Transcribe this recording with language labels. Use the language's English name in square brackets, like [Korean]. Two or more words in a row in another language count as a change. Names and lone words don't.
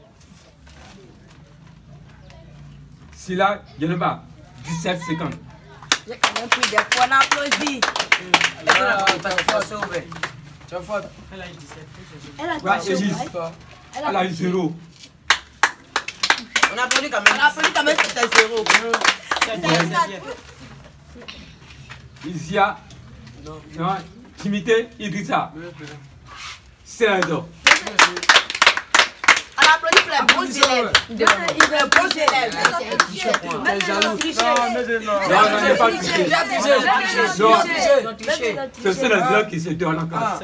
[French] Sila Yeneba, 17 secondes. J'ai quand même pris des points d'applaudissements. Tu as faute. Elle a eu 17. Elle a eu 0. On a applaudi quand même. C'était 0. Isia, non, Timité Idrissa, 16. On applaudit pour les bons élèves. Les bons élèves. Ce sont les élèves qui se donnent en classe.